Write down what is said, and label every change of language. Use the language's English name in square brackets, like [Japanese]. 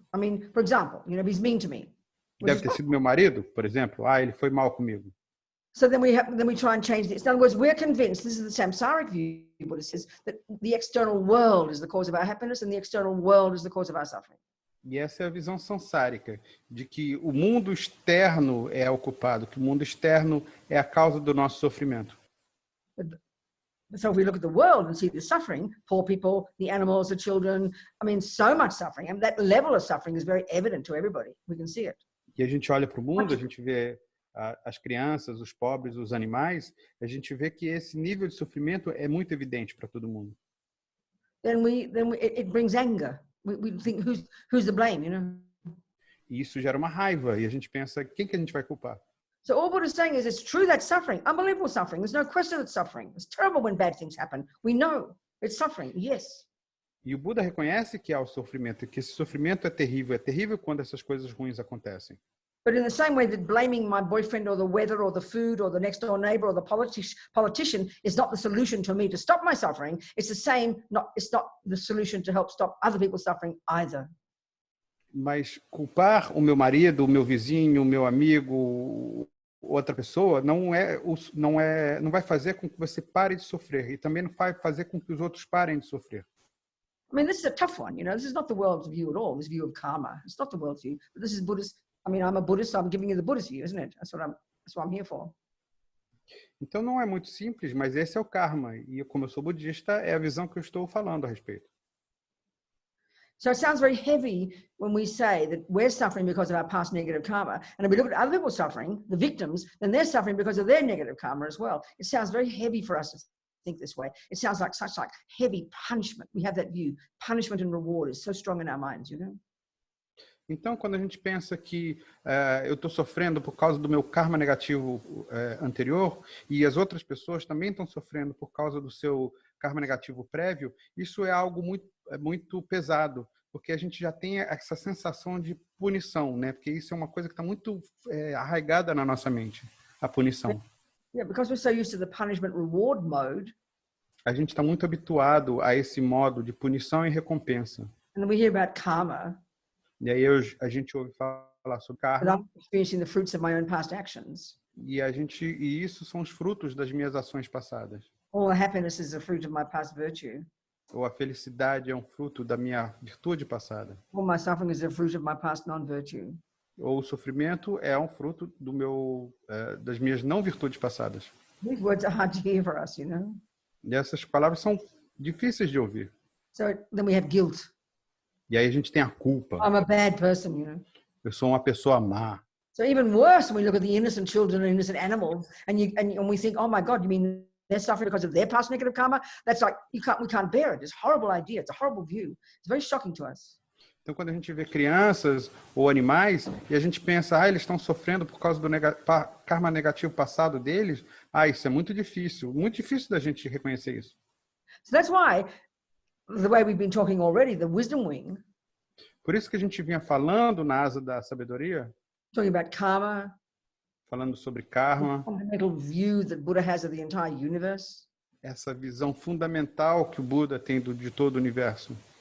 [English] I mean, for example, if he's mean to me. [Portuguese] Deve ter sido meu marido, por exemplo. Ah, ele foi mal comigo. [English] So then we try and change this. In other words, we're convinced, this is the samsaric view, Buddha says, that the external world is the cause of our happiness and the external world is the cause of our suffering. [Portuguese] E essa é a visão sansárica, de que o mundo externo é o culpado, que o mundo externo é a causa do nosso sofrimento. [English] So if we look at the world and see the suffering, poor people, the animals, the children, I mean, so much suffering. And that level of suffering is very evident to everybody. We can see it. [Portuguese] E a gente olha para o mundo, a gente vê as crianças, os pobres, os animais, a gente vê que esse nível de sofrimento é muito evidente para todo mundo. [English] Then it brings anger. We think who's the blame, [Portuguese] E isso gera uma raiva e a gente pensa, quem que a gente vai culpar? [English] So all Buddha's saying is it's true that's suffering, unbelievable suffering. There's no question that's suffering. It's terrible when bad things happen. We know it's suffering, yes. [Portuguese] E o Buda reconhece que há o sofrimento, e que esse sofrimento é terrível quando essas coisas ruins acontecem. [English] But in the same way that blaming my boyfriend or the weather or the food or the next door neighbor or the politician is not the solution to me to stop my suffering, it's the same, it's not the solution to help stop other people suffering either. [Portuguese] Mas culpar o meu marido, o meu vizinho, o meu amigo, outra pessoa, não vai fazer com que você pare de sofrer e também não vai fazer com que os outros parem de sofrer. [English] I mean, this is a tough one, This is not the world's view at all, this view of karma. It's not the world's view, but this is Buddhist. I mean, I'm a Buddhist, so I'm giving you the Buddhist view, isn't it? That's what I'm here for. [Portuguese] Então não é muito simples, mas esse é o karma. E como eu sou budista, é a visão que eu estou falando a respeito. [English] So it sounds very heavy when we say that we're suffering because of our past negative karma. And if we look at other people suffering, the victims, then they're suffering because of their negative karma as well. It sounds very heavy for us to think this way. It sounds like such like heavy punishment. We have that view. Punishment and reward is so strong in our minds, [Portuguese] Então, quando a gente pensa que eu estou sofrendo por causa do meu karma negativo anterior e as outras pessoas também estão sofrendo por causa do seu karma negativo prévio, isso é algo muito pesado, porque a gente já tem essa sensação de punição, né? Porque isso é uma coisa que está muito arraigada na nossa mente, a punição. [English] Yeah, because we're so used to the punishment reward mode. [Portuguese] A gente está muito habituado a esse modo de punição e recompensa. [English] And we hear about karma. [Portuguese] E aí a gente ouve falar sobre karma. [English] I'm experiencing the fruits of my own past actions. [Portuguese] E isso são os frutos das minhas ações passadas. [English] All the happiness is a fruit of my past virtue. [Portuguese] Ou a felicidade é um fruto da minha virtude passada. [English] All my suffering is a fruit of my past non-virtue. [Portuguese] Ou o sofrimento é um fruto das minhas não virtudes passadas. [English] These words are hard to hear for us, [Portuguese] E essas palavras são difíceis de ouvir. [English] So then we have guilt. [Portuguese] E aí a gente tem a culpa. [English] I'm a bad person, [Portuguese] Eu sou uma pessoa má. [English] So even worse when we look at the innocent children and innocent animals, and we think, oh my God, you mean they're suffering because of their past negative karma? That's like we can't bear it. It's a horrible idea. It's a horrible view. It's very shocking to us. [Portuguese] Então, quando a gente vê crianças ou animais e a gente pensa, eles estão sofrendo por causa do karma negativo passado deles, isso é muito difícil da gente reconhecer isso. [English] So that's why the way we've been talking already, the wisdom wing. [Portuguese] Por isso que a gente vinha falando na asa da sabedoria, [English] Talking about karma, [Portuguese] falando sobre karma, [English] the fundamental view that Buddha has of the entire universe. [Portuguese] Essa visão fundamental que o Buda tem de todo o universo.